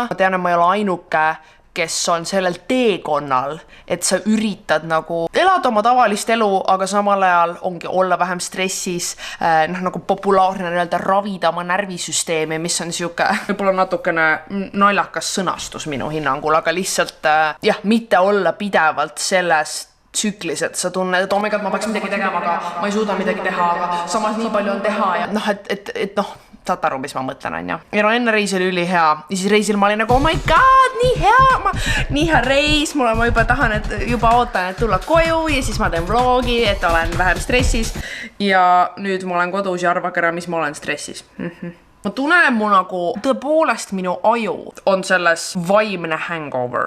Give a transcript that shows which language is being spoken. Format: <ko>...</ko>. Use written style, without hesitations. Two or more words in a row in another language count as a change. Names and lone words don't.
<et>Ma tean, et ma ei ole ainuke, kes on sellel teekonnal, et sa üritad nagu elada oma tavalist elu, aga samal ajal ongi olla vähem stressis, nagu populaarne ravida oma närvisüsteemi, mis on siuke võib-olla natukene naljakas sõnastus minu hinnangul, aga lihtsalt mitte olla pidevalt selles tsüklis, et sa tunned, et omega, ma peaks midagi tegema, aga ma ei suuda midagi teha, aga samas nii palju on teha ja saad aru, mis ma mõtlen, on ja. Ja enne reis oli üli hea ja siis reisil ma olin nagu,</et> <en>oh my god,</en> <et>nii hea reis, ma juba ootan, et tulla koju ja siis ma teen vlogi, et olen vähem stressis ja nüüd ma olen kodus ja arvake ära, mis ma olen stressis. Ma tunnen mu nagu, tõepoolest minu aju on selles vaimne hangover.</et>